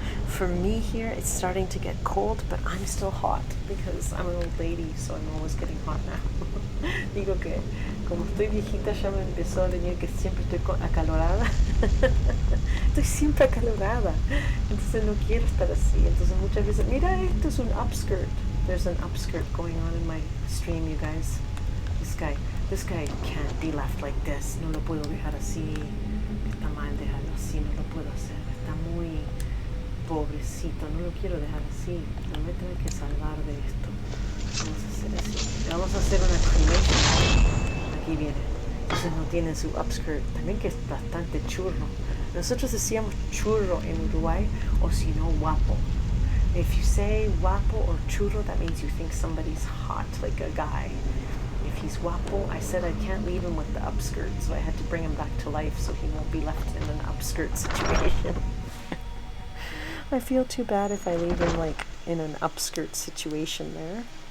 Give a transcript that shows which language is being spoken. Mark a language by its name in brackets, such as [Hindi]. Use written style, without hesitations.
[English] For me here, it's starting to get cold, but I'm still hot because I'm an old lady, so I'm always getting hot now. [Spanish] Digo que como estoy viejita ya me empezó a venir que siempre estoy acalorada. Estoy siempre acalorada. Entonces no quiero estar así. Entonces muchas veces, mira, esto es un upskirt. [English] There's an upskirt going on in my stream, you guys. This guy can't be left like this. [Spanish] No lo puedo dejar así. Está mal dejarlo así, no lo puedo hacer. Está muy pobrecito, no lo quiero dejar así. Me voy a tener que salvar de esto. Vamos a hacer así. Vamos a hacer una cremation. Aquí viene. Entonces no tiene su upskirt. También que es bastante churro. Nosotros decíamos churro en Uruguay, o si no, guapo. [English] If you say guapo or churro, that means you think somebody's hot, like a guy. If he's guapo, I said I can't leave him with the upskirt, so I had to bring him back to life so he won't be left in an upskirt situation. I feel too bad if I leave him like in an upskirt situation there.